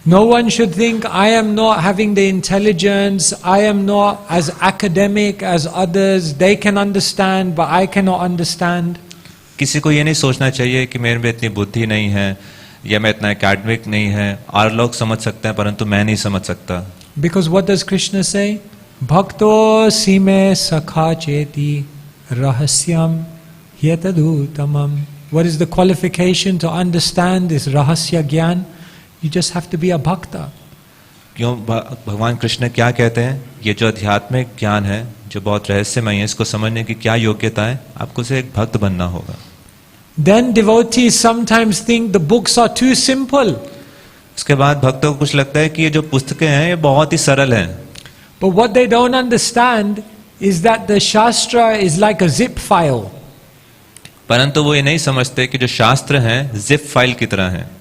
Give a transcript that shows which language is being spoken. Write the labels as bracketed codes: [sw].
[en] No one should think I am not having the intelligence, I am not as academic as others, they can understand but I cannot understand. [hi] किसी को ये नहीं सोचना चाहिए कि मेरे में इतनी बुद्धि नहीं है या मैं इतना एकेडमिक नहीं है, और लोग समझ सकते हैं परंतु मैं नहीं समझ सकता. [en] Because what does Krishna say? [sa] Bhakto sime sakha cheti rahasyam hyetadutamam. [en] What is the qualification to understand this rahasya gyan? You just have to be a bhakta. [hi] क्यों भगवान कृष्ण क्या कहते हैं? ये जो आध्यात्मिक ज्ञान है जो बहुत रहस्यमय है, इसको समझने की क्या योग्यता है? आपको से एक भक्त बनना होगा. [en] Then devotees sometimes think the books are too simple. [hi] उसके बाद भक्तों को कुछ लगता है कि ये जो पुस्तकें हैं ये बहुत ही सरल हैं. [en] But what they don't understand is that the Shastra is like a zip file. [hi] परंतु वो ये नहीं समझते कि जो शास्त्र हैं जिप फाइल की तरह हैं.